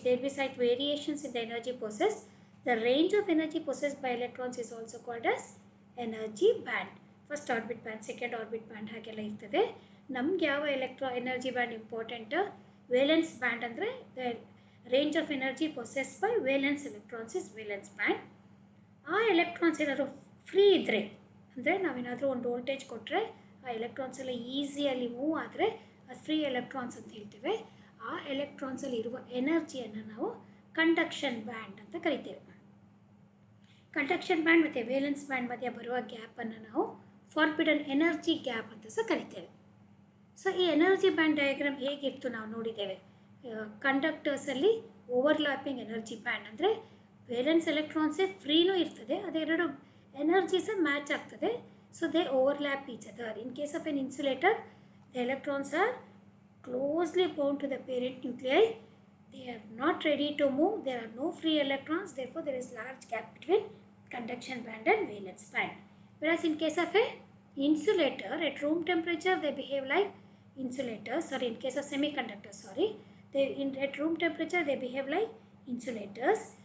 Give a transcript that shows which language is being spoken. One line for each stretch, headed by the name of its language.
English: There will be slight variations in the energy possessed. The range of energy possessed by electrons is also called as energy band. First orbit band, second orbit band
Kannada: ಹಾಗೆಲ್ಲ ಇರ್ತದೆ. ನಮ್ಗೆ ಯಾವ
English: energy band important? Valence band
Kannada: ಅಂದರೆ
English: the range of energy possessed by valence electrons is valence band.
Kannada: ಆ electrons ಏನಾದರೂ free ಇದ್ದರೆ, ಅಂದರೆ ನಾವೇನಾದರೂ ಒಂದು ವೋಲ್ಟೇಜ್ ಕೊಟ್ಟರೆ ಆ ಎಲೆಕ್ಟ್ರಾನ್ಸ್ ಎಲ್ಲ ಈಸಿಯಲ್ಲಿ ಮೂವ್ ಆದರೆ ಅದು ಫ್ರೀ ಎಲೆಕ್ಟ್ರಾನ್ಸ್ ಅಂತ ಹೇಳ್ತೇವೆ. ಆ ಎಲೆಕ್ಟ್ರಾನ್ಸಲ್ಲಿ ಇರುವ ಎನರ್ಜಿಯನ್ನು ನಾವು ಕಂಡಕ್ಷನ್ ಬ್ಯಾಂಡ್ ಅಂತ ಕರಿತೇವೆ. ಕಂಡಕ್ಷನ್ ಬ್ಯಾಂಡ್ ಮತ್ತು ವೇಲೆನ್ಸ್ ಬ್ಯಾಂಡ್ ಮಧ್ಯೆ ಬರುವ ಗ್ಯಾಪನ್ನು ನಾವು ಫಾರ್ಬಿಡನ್ ಎನರ್ಜಿ ಗ್ಯಾಪ್ ಅಂತ ಸಹ ಕರಿತೇವೆ. ಸೊ ಈ ಎನರ್ಜಿ ಬ್ಯಾಂಡ್ ಡಯಾಗ್ರಾಮ್ ಹೇಗಿತ್ತು ನಾವು ನೋಡಿದ್ದೇವೆ. ಕಂಡಕ್ಟರ್ಸಲ್ಲಿ ಓವರ್ಲ್ಯಾಪಿಂಗ್ ಎನರ್ಜಿ ಬ್ಯಾಂಡ್ ಅಂದರೆ ವೇಲೆನ್ಸ್ ಎಲೆಕ್ಟ್ರಾನ್ಸೇ ಫ್ರೀನೂ ಇರ್ತದೆ, ಅದೆರಡು ಎನರ್ಜಿ ಸಹ ಮ್ಯಾಚ್ ಆಗ್ತದೆ.
English: So they overlap each other. In case of an insulator, the electrons are closely bound to the parent nuclei. They are not ready to move. There are no free electrons. Therefore, there is large gap between conduction band and valence band. Whereas in case of a insulator, at room temperature, they behave like insulators. Sorry, in case of semiconductors, at room temperature, they behave like insulators.